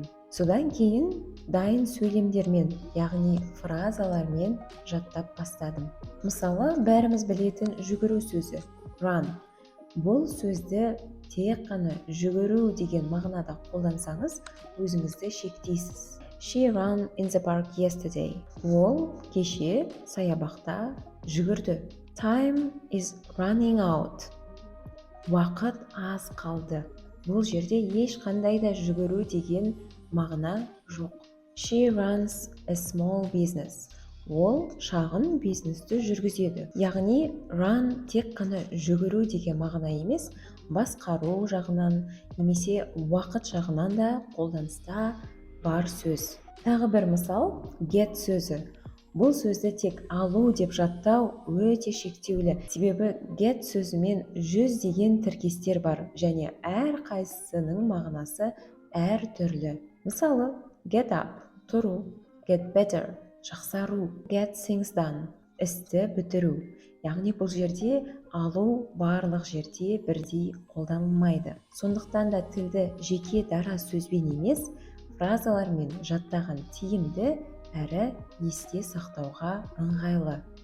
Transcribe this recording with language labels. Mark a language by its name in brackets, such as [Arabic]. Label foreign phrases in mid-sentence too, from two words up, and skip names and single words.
[Kazakh] Содан кейін дайын сөйлемдермен, яғни фразалармен жаттап бастадым. Мысалы, бәріміз білетін жүгіру сөзі run. Бұл сөзді тек қана жүгіру деген мағынада қолдансаңыз, өзіңізді шектейсіз. [English] She ran in the park yesterday. [Kazakh] Ол кеше саябақта жүгірді. [English] Time is running out. [Kazakh] Уақыт аз қалды. Бұл жерде ешқандай да жүгіру деген мағына жоқ. [English] She runs a small business. [Kazakh] Ол шағын бизнесті жүргізеді. Яғни run тек қана жүгіру деген мағына емес, басқару жағынан немесе уақыт жағынан да қолданыста бар сөз. Тағы бір мысал, get сөзі. Бұл сөзді тек алу деп жаттау өте шектеулі. Себебі get сөзімен 100 деген тіркестер бар және әр қайсысының мағынасы әр түрлі. Мысалы, [English] get up, тұру, get better, жақсару, get things done, [Kazakh] істі бітіру. Яғни бұл жерде алу барлық жерде бірдей қолданылмайды. Сондықтан да тілді жеке дара сөзбен емес, фразалармен жаттаған тиімді әрі есте сақтауға ыңғайлы.